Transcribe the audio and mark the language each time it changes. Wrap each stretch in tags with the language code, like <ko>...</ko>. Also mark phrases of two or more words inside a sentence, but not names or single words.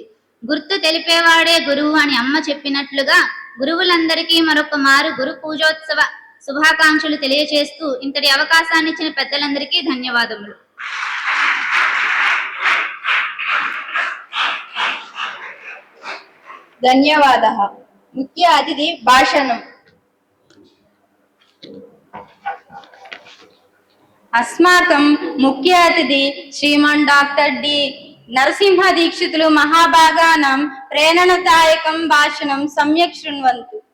<te>గుర్తు తెలిపేవాడే గురువు అని అమ్మ చెప్పినట్లుగా గురువులందరికీ మరొక మారు గురు పూజోత్సవ శుభాకాంక్షలు తెలియచేస్తూ ఇంతటి అవకాశాన్ని ఇచ్చిన పెద్దలందరికీ ధన్యవాదములు.</te> <sa>ధన్యవాదాः।</sa> <te>ముఖ్య అతిథి భాషణం.</te> <sa>अस्माकं मुख्य अतिथि श्रीमान डॉक्टर डी नरसिंह दीक्षितुलु महाभागानां प्रेरणादायकं भाषणं सम्यक् शृण्वन्तु।</sa>